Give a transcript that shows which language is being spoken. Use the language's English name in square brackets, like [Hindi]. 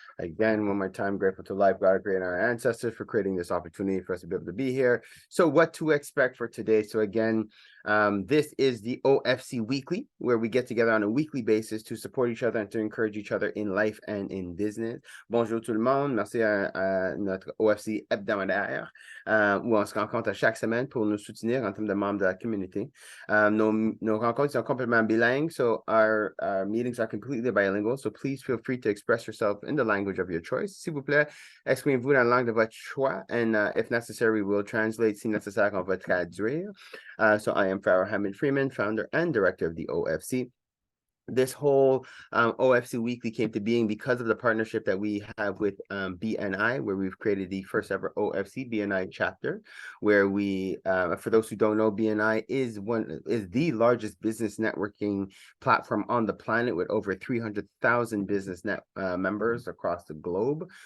[English] Again, one more time, grateful to life, God, creator, and our ancestors for creating this opportunity for us to be able to be here. So what to expect for today? So again, this is the OFC Weekly, where we get together on a weekly basis to support each other and to encourage each other in life and in business. [French] Bonjour tout le monde, merci à notre OFC hebdomadaire, où on se rencontre à chaque semaine pour nous soutenir en termes de membres de la communauté. Nos rencontres sont complètement bilingues, [English] so our meetings are completely bilingual, so please feel free to express yourself in the language of your choice. [French] S'il vous plaît, exprimez-vous dans la langue de votre choix, [English] and if necessary, we will translate. [French] Si nécessaire, on va traduire. [English] So I am Farrah Hammond Freeman, founder and director of the OFC. This whole OFC Weekly came to being because of the partnership that we have with BNI, where we've created the first ever OFC BNI chapter, where we, for those who don't know, BNI is the largest business networking platform on the planet with over 300,000 business members across the globe.